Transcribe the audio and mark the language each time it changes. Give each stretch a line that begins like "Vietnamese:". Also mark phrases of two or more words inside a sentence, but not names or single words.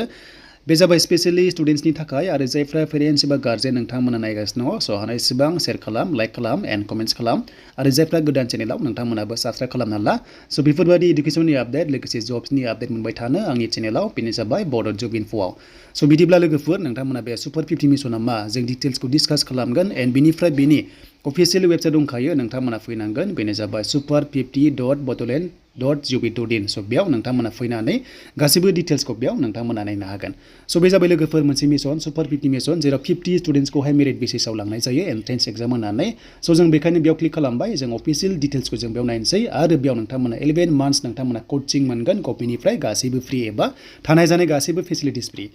Bodo: बे जाबाय स्पेशली स्टुडेन्ट्सनि थाखाय आरो जायफ्रा पेरेन्ट्स एबा गार्जेन नोंथांमोना नायगासिनो दङ स' हानायसेबां शेयार खालाम, लाइक खालाम
English: and comments
Bodo: खालाम आरो जायफ्रा गोदान चेनेलाव नोंथांमोनाबो साबस्क्राइब खालामना ला। स' बेफोरबायदि इडुकेसननि आपडेट लोगोसे जब्सनि आपडेट मोनबाय थानो आंनि चेनेलाव बेनो जाबाय बड' जब इनफ'आव। स' बिदिब्ला लोगोफोर नोंथांमोना बे Super-50 मिशना मा जों डिटेल्सखौ डिसकास खालामगोन एन्ड बिनिफ्राय बेनि
English: official website
Bodo: दंखायो नोंथांमोना फैनांगोन बेनो जाबाय super50.bodoland.gov.in स' बेयाव नोंथांमोना फैनानै गासैबो डिटेल्सखौ बेयाव नोंथांमोना नायनो हागोन। स' बे जाबाय लोगोफोर मोनसे मिशन Super-50 मिशन जेराव 50 स्टुडेन्ट्सखौहाय मेरिट बेसिसाव लांनाय जायो
English: entrance exam
Bodo: होनानै। स' जों बेखायनो बेयाव क्लिक खालामबाय जों अफिसियेल डिटेल्सखौ जों बेयाव नायनोसै आरो बेयाव नोंथांमोना 11 मान्थ्स नोंथांमोना कचिं मोनगोन गभमेन्टनिफ्राय गासैबो फ्रि एबा थानाय जानाय गासैबो
English: facilities free.